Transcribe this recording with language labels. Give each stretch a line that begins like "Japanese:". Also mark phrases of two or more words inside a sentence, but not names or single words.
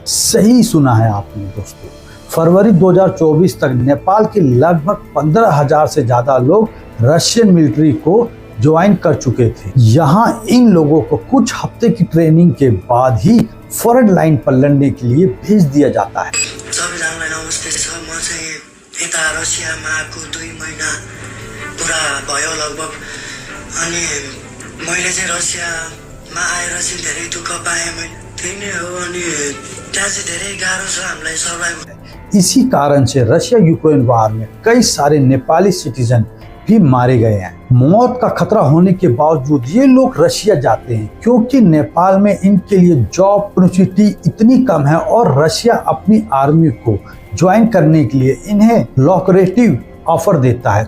Hindi: सही सुना है आपने दोस्तों। फरवरी 2024 तक नेपाल के लगभग 15,000 से ज्यादा लोग
English: Russian military
Hindi: को ज्वाइन कर चुके थे। यहाँ इन लोगों को कुछ हफ्ते की ट्रेनिंग के बाद ही
English: front line
Hindi: पर लड़ने के लिए भेज दिया जाता है।
Nepali: सबैजनालाई नमस्ते छ। म चाहिँ यता रसियामा आएको 2 महिना पुरा भयो लगभग। अनि मैले चाहिँ रसियामा आएर चाहिँ धेरै दुःख पाएँ। मैले त्यही नै हो। अनि त्यहाँ चाहिँ धेरै गाह्रो छ हामीलाई सर्भाइभ।
Hindi: इसी कारण से रशिया यूक्रेन वार में कई सारे नेपाली सिटीजन भी मारे गए हैं। मौत का खतरा होने के बावजूद ये लोग रशिया जाते हैं क्योंकि नेपाल में इनके लिए
English: job opportunity
Hindi: इतनी कम है और रशिया अपनी आर्मी को ज्वाइन करने के लिए इन्हें
English: lucrative offer
Hindi: देता है।